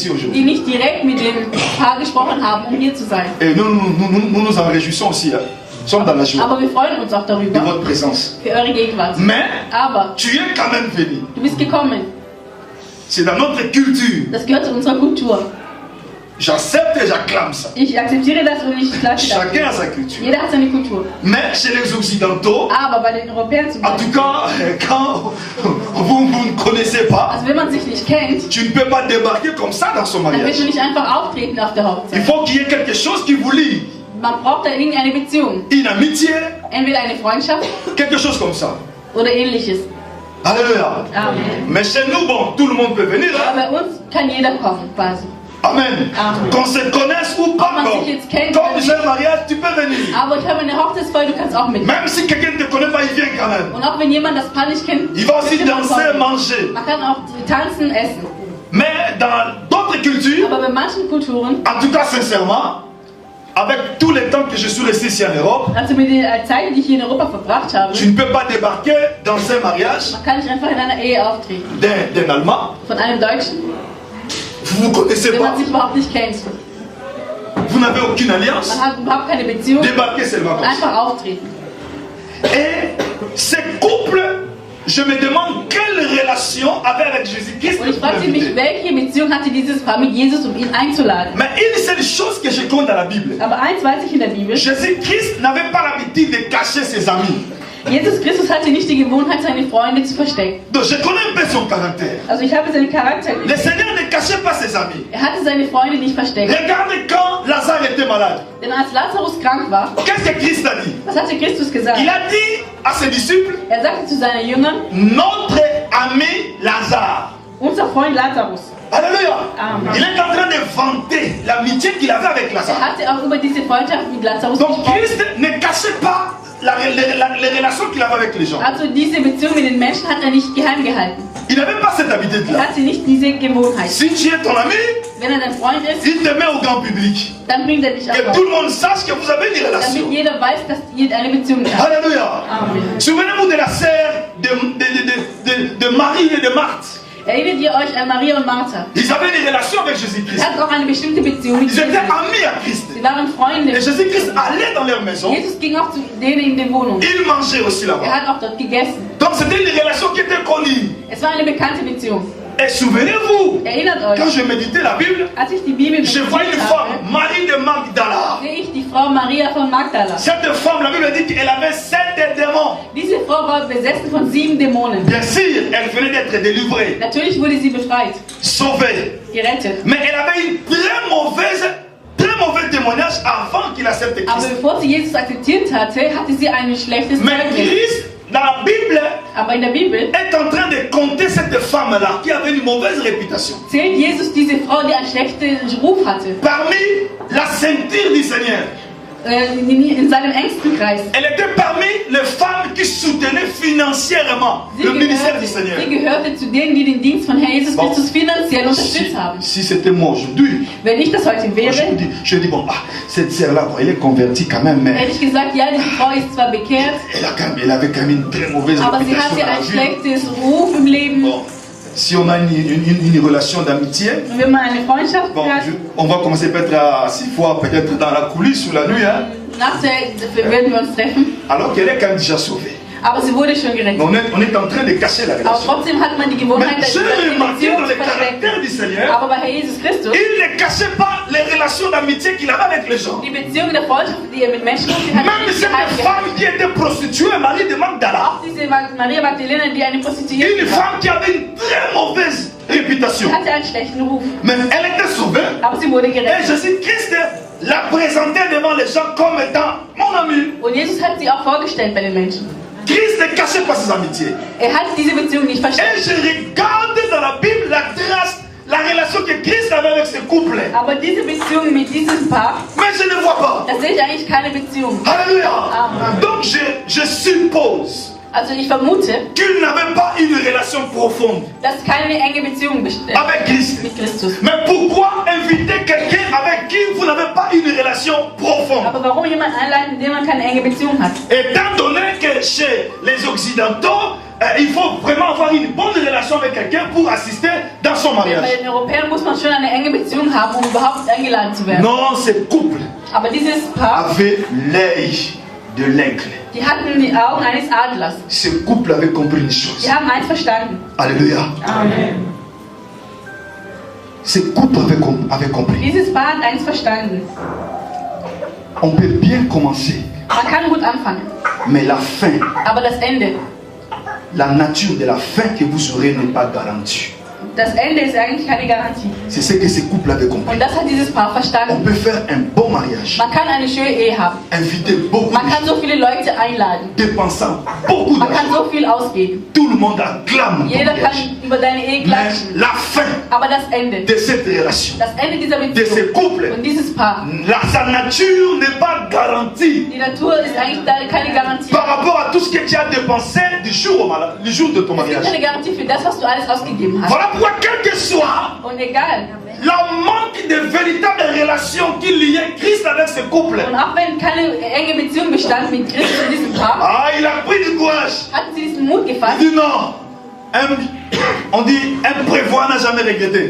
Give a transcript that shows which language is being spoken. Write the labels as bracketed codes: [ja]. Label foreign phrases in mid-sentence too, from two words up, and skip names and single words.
[de] die [fr] aujourd'hui. [de] nicht direkt mit dem Paar gesprochen haben, um hier zu sein. [fr] Et nous nous en réjouissons aussi. Hein. Nous sommes dans la joie [de] Aber wir freuen uns auch [fr] de [de] darüber, [fr] votre présence. [de] für eure Gegenwart. [fr] Mais [de] Aber [fr] tu es quand même venu. [de] du bist gekommen. [fr] C'est dans notre culture. [de] Das gehört zu unserer Kultur. [fr] J'accepte et j'acclame ça. [de] Ich akzeptiere das und ich klatsche [fr] Chacun [de] das. [fr] a sa culture. [de] Jeder hat seine Kultur. [fr] Mais chez les Occidentaux, [de] Aber bei den Europäern zum [fr] en tout [de] Beispiel, [fr] cas, quand vous ne connaissez pas, [de] also wenn man sich nicht kennt, [fr] tu ne peux pas débarquer comme ça dans son [de] dann [fr] mariage. [de] willst du nicht einfach auftreten auf der [fr] Il [de] Hochzeit. [fr] faut qu'il y ait quelque chose qui vous lie. [de] Man braucht da irgendeine Beziehung. [fr] Une amitié, [de] Entweder eine Freundschaft [fr] quelque chose comme ça. [de] oder ähnliches. [fr] Alléluia. [de] Amen. [fr] Mais chez nous, bon, tout le monde peut venir. Hein? [de] Aber bei uns kann jeder kommen, quasi. Amen. Amen. [fr] Qu'on se connaisse ou pas, [de] Ob man [fr] bon. [de] sich jetzt kennt [fr] Comme [de] oder [fr] j'ai [de] nicht. [fr] un mariage, tu peux venir. [de] Aber ich habe eine Hochzeitsfeier, du kannst auch mit. [fr] Même si quelqu'un ne te connaît pas, il vient quand même. [de] Und auch wenn jemand das Paar nicht kennt, [fr] Il va aussi [de] wird man [fr] danser, [de] kommen. [fr] manger. [de] Man kann auch tanzen, essen. [fr] Mais dans d'autres cultures, [de] Aber bei manchen Kulturen, [fr] en tout cas sincèrement, avec tout le temps que je suis resté ici en Europe, [de] also mit der Zeit, die ich hier in Europa verbracht habe, [fr] tu ne peux pas débarquer dans un mariage [de] man kann nicht einfach in einer Ehe auftreten. [fr] d'un Allemand. [de] Von einem Deutschen, [fr] Vous ne vous connaissez [de] wenn man [fr] pas. [de] sich überhaupt nicht kennt. [fr] Vous n'avez aucune alliance. [de] Man hat überhaupt keine Beziehung. [fr] Débarquez seulement comme ça. [de] Einfach auftreten. [fr] Et ces couples, je me demande quelle relation avait avec Jésus-Christ. [de] Und ich fragte mich, welche Beziehung hatte dieses Paar mit Jesus, um ihn einzuladen. [fr] Mais une seule chose que je compte dans la Bible, [de] Aber eins weiß ich in der Bibel, [fr] Jésus-Christ n'avait pas l'habitude de cacher ses amis. [de] Jesus Christus hatte nicht die Gewohnheit, seine Freunde zu verstecken. [fr] Donc je connais un peu son caractère. [de] Also ich habe seinen Charakter [fr] Le [de] gelesen. [fr] Seigneur ne cachait pas ses amis. [de] Er hatte seine Freunde nicht versteckt. [fr] Regarde quand Lazare était malade. [de] Denn als Lazarus krank war, [fr] Qu'est-ce que Christ a dit? [de] was hatte Christus gesagt? [fr] Il a dit à ses disciples, [de] Er sagte zu seinen Jüngern, [fr] notre ami Lazare. [de] unser Freund Lazarus. [fr] Alléluia. [de] Amen. [fr] Il est en train de vanter l'amitié qu'il avait avec [de] Er [fr] Lazare. [de] hatte auch über diese Freundschaft mit Lazarus [fr] Donc [de] gesprochen. [fr] Christ ne cachait pas les relations qu'il avait avec les gens. [de] Also diese Beziehung mit den Menschen hat er nicht geheim gehalten. [fr] Il n'avait pas cette [de] Er [fr] habitude-là. [de] hatte nicht diese Gewohnheit. [fr] Si tu es ton ami, [de] Wenn er dein Freund ist, [fr] il te met au grand public. [de] dann bringt er dich [fr] Que [de] auch [fr] tout [de] auf. [fr] le monde sache que vous avez une [de] Damit [fr] relation. [de] jeder weiß, dass ihr eine Beziehung habt. [fr] Alléluia. [de] Amen. [fr] Souvenez-vous de la sœur de Marie et de Marthe. [de] Erinnert ihr euch an Maria und Martha? [fr] Ils avaient une relation avec [de] Sie [fr] Jésus-Christ. [de] hatten auch eine bestimmte Beziehung mit [fr] Ils étaient [de] Jesus. [fr] amis à Christ. [de] Sie waren Freunde. [fr] Et Jésus-Christ allait dans leur maison. [de] Jesus ging auch zu denen in die Wohnung. [fr] Il mangeait aussi [de] Er [fr] là-bas. [de] hat auch dort gegessen. [fr] Donc c'était une relation qui était connue. [de] Es war eine bekannte Beziehung. [fr] Et souvenez-vous, [de] Erinnert [fr] quand [de] euch, [fr] je méditais la Bible, [de] als ich die Bibel [fr] je vois une [de] meditiert [fr] femme, [de] habe, [fr] Marie de Magdala. [de] sehe ich die Frau Maria von Magdala. [fr] Cette femme, la Bible dit qu'elle avait 7 démons. [de] Diese Frau war besessen von 7 Dämonen. [fr] Bien sûr, elle venait d'être délivrée, [de] Natürlich wurde sie befreit, [fr] sauvée. [de] gerettet. [fr] Mais elle avait une très mauvais témoignage avant qu'il accepte [de] Aber [fr] Christ. [de] bevor sie Jesus akzeptiert hatte, hatte sie ein schlechtes [fr] Mais [de] Zeugnis. [fr] Christ, dans la Bible, [de] Aber in der Bibel [fr] est en train de compter cette femme-là qui avait une mauvaise réputation. [de] zählt Jesus diese Frau, die einen schlechten Ruf hatte, [fr] Parmi la ceinture du Seigneur, [de] in seinem engsten Kreis. [fr] elle était parmi les femmes qui soutenaient financièrement [de] Sie [fr] le ministère du Seigneur. [de] gehörte zu denen, die den Dienst von Herrn Jesus [fr] Bon. [de] Christus finanziell unterstützt haben. [fr] Si c'était moi aujourd'hui, [de] Wenn ich das heute wäre, [fr] je dis bon, cette sœur-là, bon, elle est convertie quand même, mais [de] hätte ich gesagt, ja, diese Frau ist zwar bekehrt, [fr] elle avait quand même une très mauvaise [de] aber sie [fr] réputation [de] hatte [fr] dans la [de] ein [fr] vie. [de] schlechtes Ruf im Leben. [fr] Bon, si on a une relation d'amitié, [de] Und wenn man eine Freundschaft [fr] bon, [de] hat, [fr] on va commencer peut-être à 6 fois, peut-être dans la coulisse ou la nuit, hein, [de] nach der werden wir uns treffen. [fr] alors qu'elle est quand même déjà sauvée. [de] Aber sie wurde schon gerettet. [fr] On est en train de cacher la [de] Aber [fr] relation. [de] trotzdem hat man die Gewohnheit, [fr] Mais [de] die [fr] j'ai remarqué [de] Beziehung [fr] dans [de] zu [fr] le caractère [de] verstecken. [fr] du Seigneur, [de] Aber bei Herr Jesus Christus, [fr] il ne cachait pas les relations d'amitié qu'il avait avec les gens. [de] die Beziehung der Freundschaft, die er mit Menschen hat, die hat er [fr] Même [de] nicht [fr] cette [de] geheim gehalten. [fr] femme qui était prostituée, Marie de Magdala, [de] Auch diese Maria Magdalena, die eine Prostituierte [fr] une [de] war, [fr] femme qui avait une très mauvaise réputation. [de] sie hatte einen schlechten Ruf. [fr] Mais elle était sauvée. [de] Aber sie wurde [fr] Et [de] gerettet. [fr] Jésus-Christ l'a présentée devant les gens comme étant mon ami. [de] Und Jesus hat sie auch vorgestellt bei den Menschen. [fr] Christ ne cachait pas ses amitiés. [de] Er hat diese Beziehung nicht versteckt. [fr] Et je regarde dans la Bible la trace, la relation que Christ avait avec ce couple. [de] Aber diese Beziehung mit diesem Paar, [fr] Mais je ne vois pas. [de] da sehe ich eigentlich keine Beziehung. [fr] Alléluia. [de] Amen. [fr] Donc je suppose [de] Also ich vermute, [fr] qu'il n'avait pas une relation profonde [de] dass keine enge Beziehung besteht [fr] avec Christ. [de] mit Christus. [fr] Mais pourquoi inviter quelqu'un avec qui vous n'avez pas une relation profonde? [de] Aber warum jemand einladen, mit dem man keine enge Beziehung hat? [fr] Étant donné que chez les Occidentaux, il faut vraiment avoir une bonne relation avec quelqu'un pour assister dans son [de] Bei [fr] mariage. [de] den Europäern muss man schon eine enge Beziehung haben, um überhaupt eingeladen zu werden. [fr] Non, ce couple [de] Aber dieses Paar, [fr] avait l'œil de l'aigle. [de] die hatten die Augen eines Adlers. [fr] Ce couple avait compris une chose. [de] Die haben eins verstanden. [fr] Alléluia. [de] Amen. [fr] Ce couple avait compris. [de] Dieses Paar hat eins verstanden. [fr] On peut bien commencer, [de] Man kann gut anfangen, [fr] mais la fin, [de] aber das Ende, [fr] la nature de la fin que vous aurez n'est pas garantie. [de] das Ende ist eigentlich keine Garantie. [fr] C'est ce que ce couple avait compris. [de] Und das hat dieses Paar [fr] On [de] verstanden. [fr] peut faire un bon mariage, [de] Man kann eine schöne Ehe haben. [fr] inviter beaucoup [de] Man [fr] de [de] kann [fr] gens, [de] so viele Leute einladen. [fr] dépensant beaucoup [de] Man kann [fr] d'argent. [de] so viel ausgeben. [fr] Tout le monde acclame ton [de] Jeder [fr] mariage. [de] kann über deine Ehe [fr] Mais [de] klatschen. [fr] la fin [de] Aber das Ende, [fr] de cette relation, [de] das Ende dieser [fr] de ce [de] Beziehung [fr] couple, [de] und dieses Paar, [fr] sa nature n'est pas garantie [de] die Natur ist eigentlich da keine Garantie. [fr] par rapport à tout ce que tu as dépensé du jour du jour de ton [de] Es gibt [fr] mariage. [de] keine Garantie für das, was du alles ausgegeben hast. [fr] Voilà pourquoi, quel que soit [de] Und egal, [fr] le manque de véritable relation qui liait Christ avec ce couple, [de] und auch wenn keine enge Beziehung bestand mit Christus und diesem Paar, [fr] il a pris du courage. [de] hatten sie diesen Mut [fr] Il [de] gefasst, [fr] dit non. On dit un prévoir n'a jamais regretté.